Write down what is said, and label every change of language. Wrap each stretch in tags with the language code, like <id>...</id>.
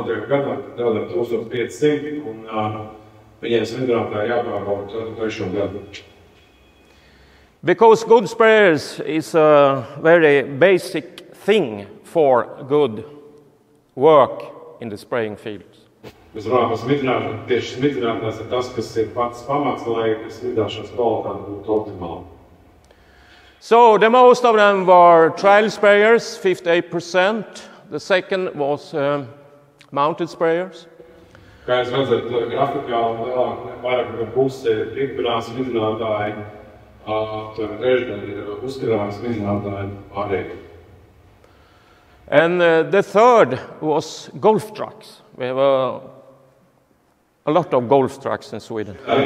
<lv>gadā tādā 1500, un viņiem smidzinātāji jāpārbauda katru 3. gadu.</lv> <en>Because good sprayers is a very basic thing for good work in the spraying fields.</en> <lv>Mēs runājam par smidzināšanu, tieši smidzinātājs ir tas, kas ir pats pamats, lai smidzināšanas kvalitāte būtu optimāla.</lv> <en>So the most of them were trial sprayers, 58%. The second was mounted sprayers.</en> <lv>Kā jūs redzat, grafikā vairāk par pusi ir pirmās smidzinātāji, trešdaļa ir uzkrājumi smidzinātāji pārējie.</lv> <en>And the third was golf trucks. We have a lot of golf trucks in Sweden.</en>